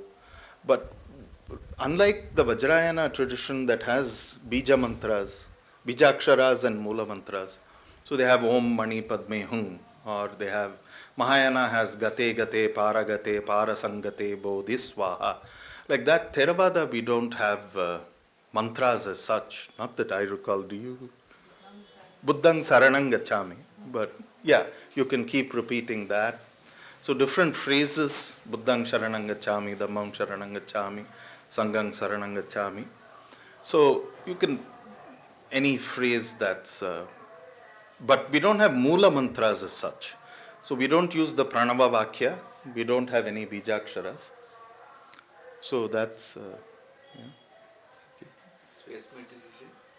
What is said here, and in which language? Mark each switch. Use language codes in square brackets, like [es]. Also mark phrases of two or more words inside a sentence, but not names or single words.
[en] But unlike the Vajrayana tradition that has Bija mantras, Bijaksharas and Mula mantras, so they have [sa] Om Mani Padme Hum, [en] or they have, Mahayana has [sa] Gate Gate, Paragate, Parasangate, Bodhiswaha. [en] Like that, Theravada we don't have mantras as such. Not that I recall, do you? [pi] Buddhang Saranang Gacchami. [en] But you can keep repeating that. So different phrases, [pi] Buddhang Sharanang Gacchami, Dhammam Sharanang Gacchami, Sanghang Saranang Gacchami. [en] So you can, any phrase that's, but we don't have Mula mantras as such. So we don't use the [sa] pranava vakya. [en] We don't have any bijaksharas. So that's Space meditation.